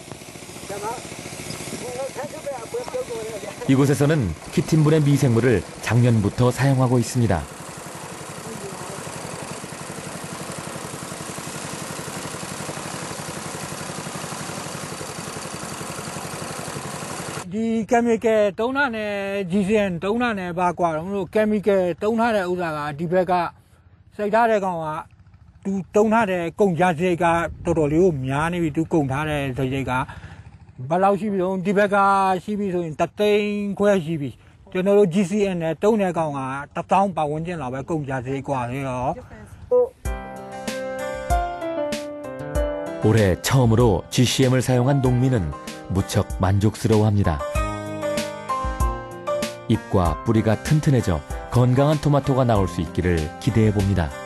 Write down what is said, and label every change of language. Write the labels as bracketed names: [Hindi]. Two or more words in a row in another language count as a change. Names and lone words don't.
[Korean] 이곳에서는 키틴분의 미생물을 작년부터 사용하고 있습니다. 이 케미컬 [Burmese] သုံးတာနဲ့ GCN သုံးတာနဲ့ဘာကွာတော့မလို့ chemical သုံးထားတဲ့ဥစ္စာကဒီဘ က်ကစိတ်ထားတဲ့ကောင်ကသူသုံးထားတဲ့ကုန်ကြစရိတ်ကတော်တော်လေးကိုများနေပြီသူကုန်ထားတဲ့စရိတ်ကဘယ်လောက်ရှိပြီတော့ဒီဘက်ကရှိပြီဆိုရင်3သိန်းခွဲရှိပြီကျွန်တော်တို့ GCN နဲ့သုံးတဲ့ကောင်က1000ပတ်ဝန်းကျင်လောက်ပဲကုန်ကြစရိတ်กว่าလေတော့ [Korean] 올해 처음으로 GCM을 사용한 농민은 무척 만족스러워합니다. 잎과 뿌리가 튼튼해져 건강한 토마토가 나올 수 있기를 기대해 봅니다.